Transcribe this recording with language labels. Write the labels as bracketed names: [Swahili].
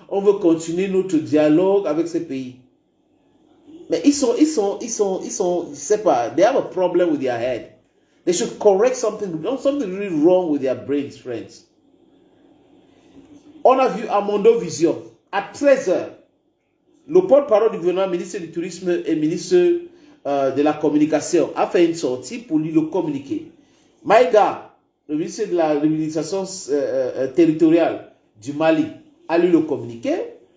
[French] On veut continuer notre dialogue avec ces pays. Mais ils sont, je ne sais pas, [English] they have a problem with their head. They should correct something really wrong with their brains, friends. [French] On a vu à Mondovision, à 13 h, le porte-parole du gouvernement, ministre du Tourisme et ministre de la Communication, a fait une sortie pour lui le communiquer. Maïga, le ministre de la Réunification territoriale du Mali, a lu le communiqué.